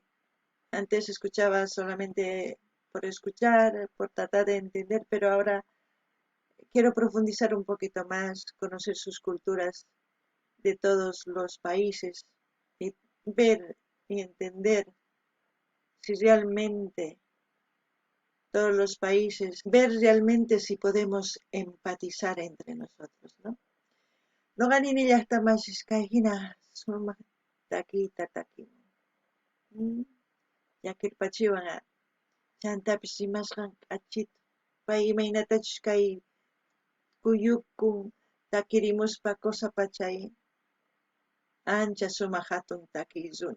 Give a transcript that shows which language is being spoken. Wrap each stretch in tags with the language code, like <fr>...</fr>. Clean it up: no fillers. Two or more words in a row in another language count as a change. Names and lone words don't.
<es>Antes escuchaba solamente por escuchar, por tratar de entender, pero ahora quiero profundizar un poquito más, conocer sus culturas de todos los países y ver y entender si realmente todos los países, ver realmente si podemos empatizar entre nosotros, ¿no?</es> <qu>No ganini llaqta masishkayhina suma takiyta takimun. Llakirpachiwan chantapish rimasqan k'achitu. Pay imaynatachish kay kuyukun takirimuspa kusapa chay ancha sumaq hatun takiy runa.</qu>